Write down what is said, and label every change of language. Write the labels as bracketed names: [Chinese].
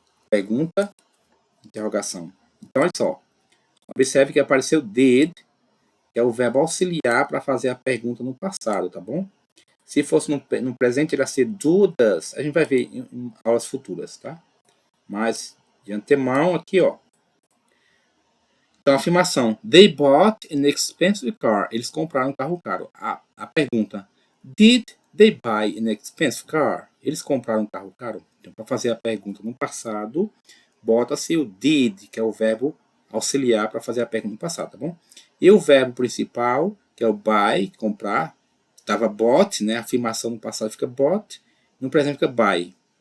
[Portuguese] Pergunta, interrogação. Então, olha só. Observe que apareceu did, que é o verbo auxiliar para fazer a pergunta no passado, tá bom? Se fosse no presente, ele ia ser do, does. A gente vai ver em aulas futuras, tá? Mas, de antemão, aqui, ó. Então, a afirmação. [English] They bought an expensive car. [Portuguese] Eles compraram um carro caro. A pergunta. [English] Did they buy an expensive car? [Portuguese] Eles compraram um carro caro? Então, para fazer a pergunta no passado, bota-se o did, que é o verbo auxiliar para fazer a pergunta no passado, tá bom? E o verbo principal, que é o buy, comprar, estava bought, né? A afirmação no passado fica bought, no presente fica buy.